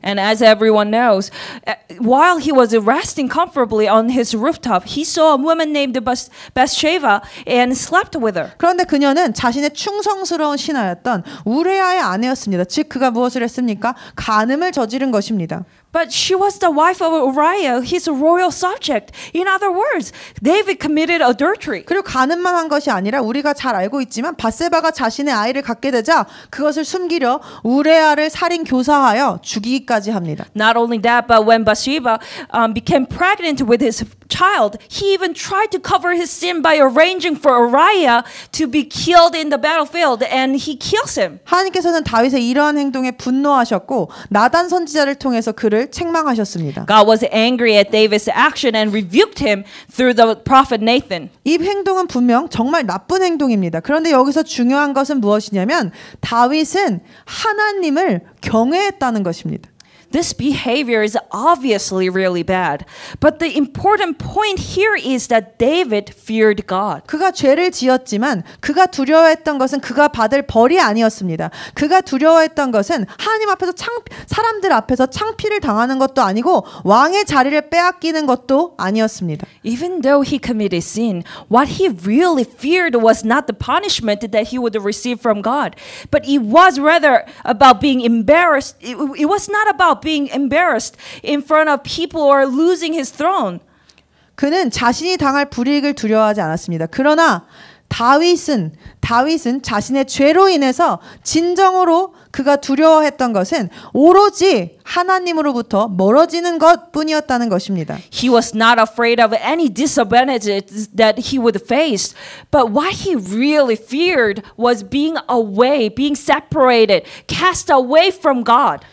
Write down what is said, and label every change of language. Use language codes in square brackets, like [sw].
[en] And as everyone knows, while he was resting comfortably on his rooftop, he saw a woman named Bathsheba and slept with her. [ko] 그런데 그녀는 자신의 충성스러운 신하였던 우레아의 아내였습니다. 즉 그가 무엇을 했습니까? 간음을 저지른 것입니다. [en] But she was the wife of Uriah, his royal subject. In other words, David committed adultery. [ko] 그리고 간음만 한 것이 아니라 우리가 잘 알고 있지만 밧세바가 자신의 아이를 갖게 되자 그것을 숨기려 우레아를 살인 교사하여 죽이기까지 합니다. [en] Not only that, but when Bathsheba became pregnant with his child, he even tried to cover his sin by arranging for Uriah to be killed in the battlefield, and he kills him. [ko] 하나님께서는 다윗의 이러한 행동에 분노하셨고 나단 선지자를 통해서 그를 책망하셨습니다. [en] God was angry at David's action and rebuked him through the prophet Nathan. [ko] 이 행동은 분명 정말 나쁜 행동입니다. 그런데 여기서 중요한 것은 무엇이냐면 다윗은 하나님을 경외했다는 것입니다. [en] This behavior is obviously really bad. But the important point here is that David feared God. [ko] 그가 죄를 지었지만 그가 두려워했던 것은 그가 받을 벌이 아니었습니다. 그가 두려워했던 것은 하나님 앞에서 사람들 앞에서 창피를 당하는 것도 아니고 왕의 자리를 빼앗기는 것도 아니었습니다. [en] Even though he committed sin, what he really feared was not the punishment that he would receive from God, but it was rather about being embarrassed. It was not about being embarrassed in front of people or losing his throne. [ko] 그는 자신이 당할 불이익을 두려워하지 않았습니다. 그러나 다윗은 자신의 죄로 인해서 진정으로 그가 두려워했던 것은 오로지 하나님으로부터 멀어지는 것뿐이었다는 것입니다. [en] He was not afraid of any disadvantages that he would face, but what he really feared was being away, being separated, cast away from God.